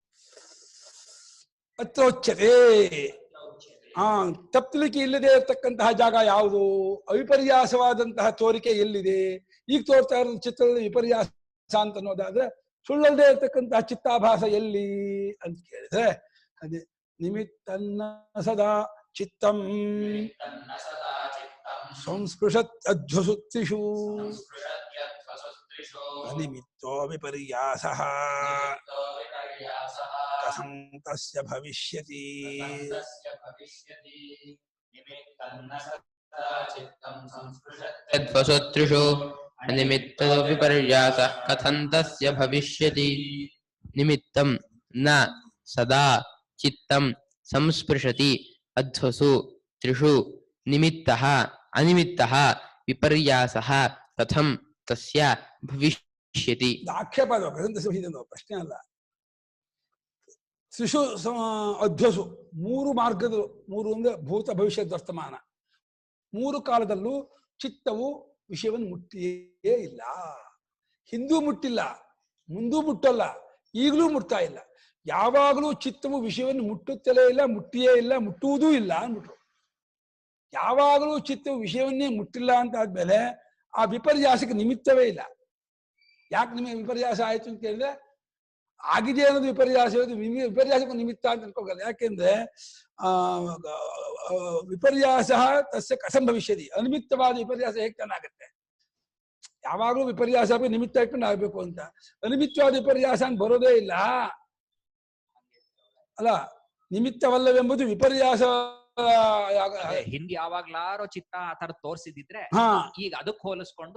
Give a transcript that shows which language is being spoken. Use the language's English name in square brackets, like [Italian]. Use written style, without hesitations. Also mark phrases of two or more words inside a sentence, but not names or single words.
[Kannada] ಅತ್ರೋಚ್ಯತೆ ತಪ್ಪಲಿಕೆ ಇಲ್ಲದೆ ಇರತಕ್ಕಂತಹ ಜಾಗ ಯಾವುದು, ಅವಿಪರ್ಯಾಸವಾದಂತಹ ತೋರಿಕೆ ಎಲ್ಲಿದೆ. ಈಗ ತೋರ್ತಾ ಇರೋ ಚಿತ್ರದಲ್ಲಿ ವಿಪರ್ಯಾಸ ಅಂತ ಅನ್ನೋದಾದ್ರೆ ಸುಳ್ಳಲ್ಲದೆ ಇರತಕ್ಕಂತಹ ಚಿತ್ತಾಭಾಸ ಎಲ್ಲಿ ಅಂತ ಕೇಳಿದ್ರೆ, ಅದೇ ನಿಮಿತ್ತನ್ನ [Sanskrit] ಸದಾ ಚಿತ್ತಂ ಸಂಸ್ಪೃಶತ್ ಅಧ್ವಸುತ್ರಿಷು ಅನಿಮಿತ್ತೋ ವಿಪರ್ಯಾಸಃ ಕಥಂ ತಸ್ಯ ಭವಿಷ್ಯತಿ. ತದ್ವಸುತ್ರಿಷು ಅನಿಮಿತ್ತೋ ವಿಪರ್ಯಾಸಃ ಕಥಂ ತಸ್ಯ ಭವಿಷ್ಯತಿ. ನಿಮಿತ್ತಂ ನ ಸದಾ ಚಿತ್ತಂ ಸಂಸ್ಪೃಶತಿ ಅಧ್ವಸು ತ್ರಿಷು ನಿಮಿತ್ತಃ ಅನಿಮಿತ್ತಃ ವಿಪರ್ಯಾಸಃ ಕಥಂ ತಸ್ಯ ಭವಿಷ್ಯತಿ. [Kannada] ಆಕ್ಷೇಪ ಪ್ರಶ್ನೆ ಅಲ್ಲ. [Sanskrit] ತ್ರಿಷು ಅಧ್ವಸು, [Kannada] ಮೂರು ಮಾರ್ಗಗಳು, ಮೂರು ಅಂದ್ರೆ ಭೂತ ಭವಿಷ್ಯದ ವರ್ತಮಾನ, ಮೂರು ಕಾಲದಲ್ಲೂ ಚಿತ್ತವು ವಿಷಯವನ್ನು ಮುಟ್ಟಿಯೇ ಇಲ್ಲ. ಹಿಂದೂ ಮುಟ್ಟಿಲ್ಲ, ಮುಂದೂ ಮುಟ್ಟಲ್ಲ, ಈಗಲೂ ಮುಟ್ತಾ ಇಲ್ಲ. ಯಾವಾಗಲೂ ಚಿತ್ತವು ವಿಷಯವನ್ನು ಮುಟ್ಟುತ್ತಲೇ ಇಲ್ಲ, ಮುಟ್ಟಿಯೇ ಇಲ್ಲ, ಮುಟ್ಟುವುದೂ ಇಲ್ಲ ಅಂದ್ಬಿಟ್ರು. ಯಾವಾಗಲೂ ಚಿತ್ತವು ವಿಷಯವನ್ನೇ ಮುಟ್ಟಿಲ್ಲ ಅಂತ ಆದ್ಮೇಲೆ ಆ ವಿಪರ್ಯಾಸಕ್ಕೆ ನಿಮಿತ್ತವೇ ಇಲ್ಲ. ಯಾಕೆ ನಿಮಗೆ ವಿಪರ್ಯಾಸ ಆಯ್ತು ಅಂತ ಕೇಳಿದ್ರೆ, ಆಗಿದೆ ಅನ್ನೋದು ವಿಪರ್ಯಾಸ, ವಿಪರ್ಯಾಸಕ್ಕೂ ನಿಮಿತ್ತ ಅಂತ ಅನ್ಕೋಗಲ್ಲ. [Sanskrit] ಯಾಕೆಂದ್ರೆ ವಿಪರ್ಯಾಸ ತಸ್ಯ ಕಥಂ ಭವಿಷ್ಯತಿ, [Kannada] ಅನಿಮಿತ್ತವಾದ ವಿಪರ್ಯಾಸ ಹೇಗೆ ಚೆನ್ನಾಗತ್ತೆ. ಯಾವಾಗಲೂ ವಿಪರ್ಯಾಸ ನಿಮಿತ್ತ ಇಟ್ಕೊಂಡು ಆಗ್ಬೇಕು ಅಂತ. ಅನಿಮಿತ್ತವಾದ ವಿಪರ್ಯಾಸ ಅಂತ ಬರೋದೇ ಇಲ್ಲ ಅಲ್ಲ. ನಿಮಿತ್ತವಲ್ಲವೆಂಬುದು ವಿಪರ್ಯಾಸ. ಹಿಂದೆ ಯಾವಾಗ್ಲಾರೋ ಚಿತ್ತ ಆ ತರ ತೋರ್ಸಿದಿದ್ರೆ ಈಗ ಅದಕ್ಕೆ ಹೋಲಿಸ್ಕೊಂಡು